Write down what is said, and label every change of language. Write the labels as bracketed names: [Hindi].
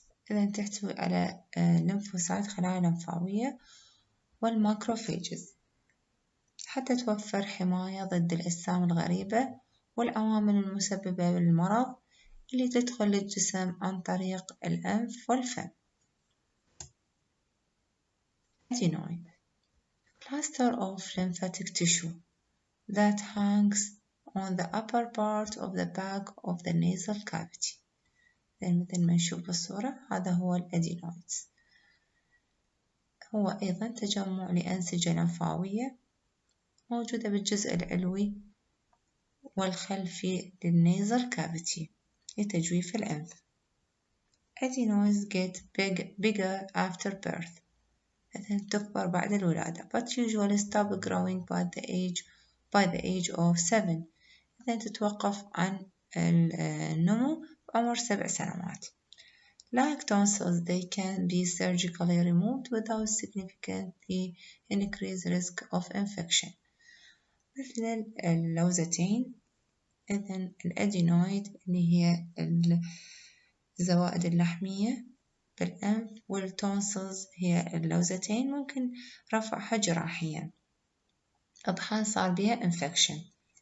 [Arabic] إذا تحتوي على ليمفوسايت خلايا لمفاوية والماكروفيجز حتى توفر حماية ضد الأجسام الغريبة والعوامل المسببة للمرض اللي تدخل للجسم عن طريق الأنف والفم. [English] Adenoid, cluster of lymphatic tissue that hangs on the upper part of the back of the nasal cavity. [Arabic] مثل ما نشوف بالصورة هذا هو الأدينويد، هو أيضا تجمع لأنسجة لمفاوية موجودة بالجزء العلوي والخلفي للنيزل كافيتي لتجويف الأنف. [English] Adenoids get bigger after birth، [Arabic] مثلا تكبر بعد الولادة [English] but usually stop growing by the age of 7، [Arabic] إذا تتوقف عن النمو بعمر 7 سنوات. [English] Like tonsils, they can be surgically removed without significantly increased risk of infection. [Arabic] مثل اللوزتين، إذن الأدينويد اللي هي الزوائد اللحمية بالأنف، والتونسلز هي اللوزتين ممكن رفعها جراحيا بحال صار بها infection.